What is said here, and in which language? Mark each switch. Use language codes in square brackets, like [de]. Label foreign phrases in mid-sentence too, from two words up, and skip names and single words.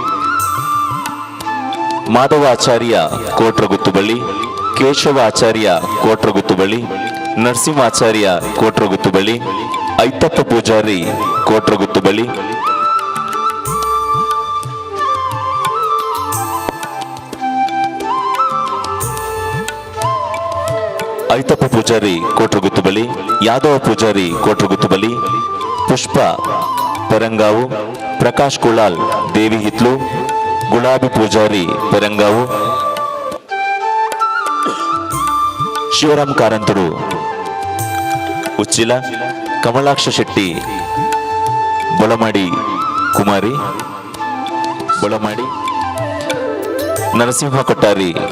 [tcy] ಮಾಧವ ಆಚಾರ್ಯ ಕೋಟ್ರಗುತ್ತು ಬಳಿ, ಕೇಶವ ಆಚಾರ್ಯ ಕೋಟ್ರಗುತ್ತು ಬಳಿ, ನರಸಿಂಹಾಚಾರ್ಯ ಕೋಟ್ರಗುತ್ತು ಬಳಿ, ಐತಪ್ಪ ಪೂಜಾರಿ ಕೋಟ್ರಗುತ್ತು ಬಳಿ, ಐತಪ್ಪ ಪೂಜಾರಿ ಕೋಟ್ರಗುತ್ತು ಬಳಿ, ಯಾದವ ಪೂಜಾರಿ ಕೋಟ್ರಗುತ್ತು ಬಳಿ, ಪುಷ್ಪ ಪರಂಗಾವು, ಪ್ರಕಾಶ್ ಕುಳಾಲ್ ದೇವಿ ಹಿತ್ಲು, ಗುಲಾಬಿ ಪೂಜಾರಿ ಪರಂಗಾವು, ಶಿವರಾಮ್ ಕಾರಂತರು ಉಚ್ಚಿಲ, ಕಮಲಾಕ್ಷ ಶೆಟ್ಟಿ ಬೊಳಮಾಡಿ ಕುಮಾರಿ ಬೊಳಮಾಡಿ, ನರಸಿಂಹ ಕೊಟ್ಟಾರಿ